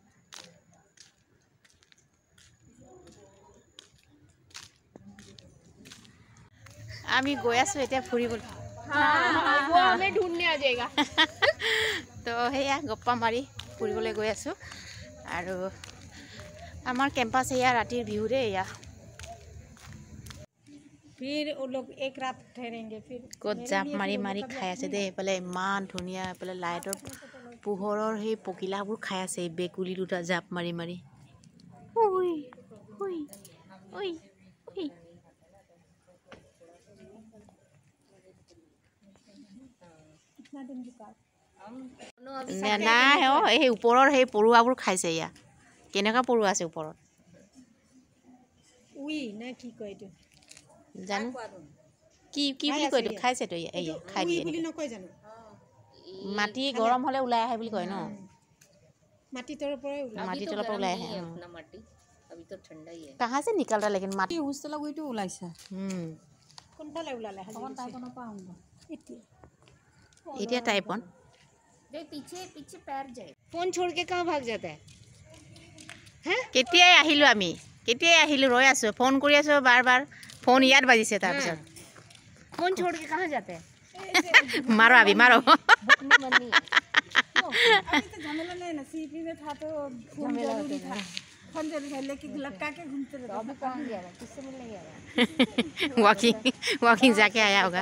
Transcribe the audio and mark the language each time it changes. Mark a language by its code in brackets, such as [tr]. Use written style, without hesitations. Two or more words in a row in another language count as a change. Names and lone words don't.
[as] আমি গৈ আছোঁ এতিয়া ফুৰিবলৈ তো সেয়া গপ্পা মাৰি ফুৰিবলৈ গৈ আছোঁ আৰু আমাৰ কেম্পাছ এয়া ৰাতিৰ ভিউ দেই এয়া [hi] फिर वो लोग एक रात ठहरेंगे फिर [as] ক'ত জাপ মাৰি মাৰি খাই আছে দেই এইফালে ইমান ধুনীয়া এইফালে লাইটৰ পোহৰৰ সেই পকিলাবোৰ খাই আছে এই বেকুলি দুটা জাপ মাৰি মাৰি ঐ ঐ ঐ ঐ নাই সেই ওপৰৰ সেই পৰুৱাবোৰ খাইছে এয়া কেনেকুৱা পৰুৱা আছে ওপৰত উই না কি কয় এইটো জানো কি কি বুলি কয় এইটো খাইছেতো এয়া খাই দিয়ে বুলি নকয় জানো মাটি গৰম হ'লে ওলাই আহে বুলি কয় ন মাটি তলৰ পৰা ওলাই আহে [hi] अभी तो ठंडा ही है कहाँ से निकल रहा लेकिन माटी [as] হোষ্টেলৰ গৈতো ওলাইছে কোনফালে ওলালে এতিয়া টাইপন [hi] देख पीछे पीछे पैर जाए फोन छोड़ के कहाँ भाग जाता है [as] কেতিয়াই আহিলোঁ আমি কেতিয়াই আহিলোঁ ৰৈ আছোঁ ফোন কৰি আছোঁ বাৰ বাৰ ফোন ইয়াত বাজিছে তাৰপিছত [hi] फोन छोड़ के कहाँ जाते हैं मारो अभी मारो झमेला नहीं ना सीपी में था तो फोन जरूरी था फोन जरूरी है लेकिन लटका के घूमते रहते अभी कहाँ गया था किससे मिलने गया था वॉकिंग जाके आया होगा